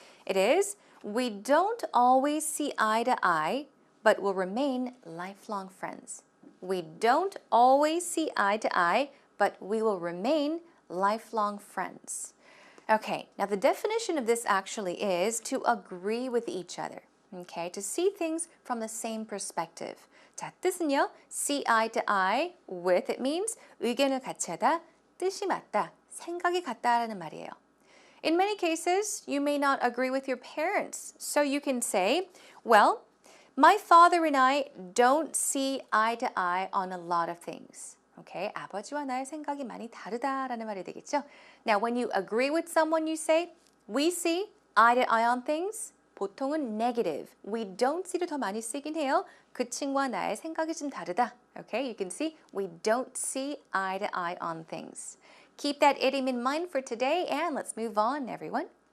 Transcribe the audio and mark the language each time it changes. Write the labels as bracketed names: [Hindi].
[English] It is, we don't always see eye to eye, but will remain lifelong friends. We don't always see eye to eye, but we will remain lifelong friends. Okay, now the definition of this actually is to agree with each other. Okay, to see things from the same perspective. [Korean] 자, 뜻은요, [English] see eye to eye with, it means [Korean] 의견을 같이 하다, 뜻이 맞다, 생각이 같다라는 말이에요. [English] In many cases, you may not agree with your parents, so you can say, well, my father and I don't see eye to eye on a lot of things. [Korean] Okay, 아버지와 나의 생각이 많이 다르다라는 말이 되겠죠. [English] Now, when you agree with someone, you say, we see eye to eye on things. [Korean] 보통은 negative. [English] We don't see [Korean] 를 더 많이 쓰긴 해요. 그 친구와 나의 생각이 좀 다르다. [English] Okay, you can see we don't see eye to eye on things. Keep that idiom in mind for today, and let's move on, everyone.